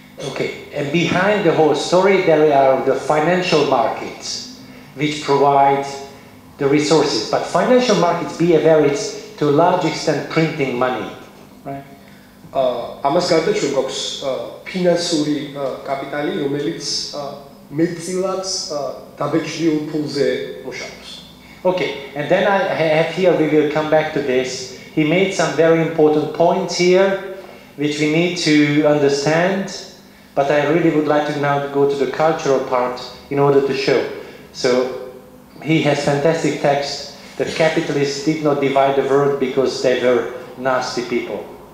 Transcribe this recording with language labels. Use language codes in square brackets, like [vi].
[en] Okay, and behind the whole story there are the financial markets which provide the resources. But financial markets varies to a large extent printing money, right? [ka] ამას გარდა ჩვენ გვაქვს ფინანსური კაპიტალი, რომელიც მეტწილად დაბეჭდილ ფულზე მუშაობს. [en] Okay, and then I have here, we will come back to this. He made some very important points here which we need to understand. But I really would like to now go to the cultural part in order to show. So he has fantastic text that capitalists did not divide the world because they were nasty people.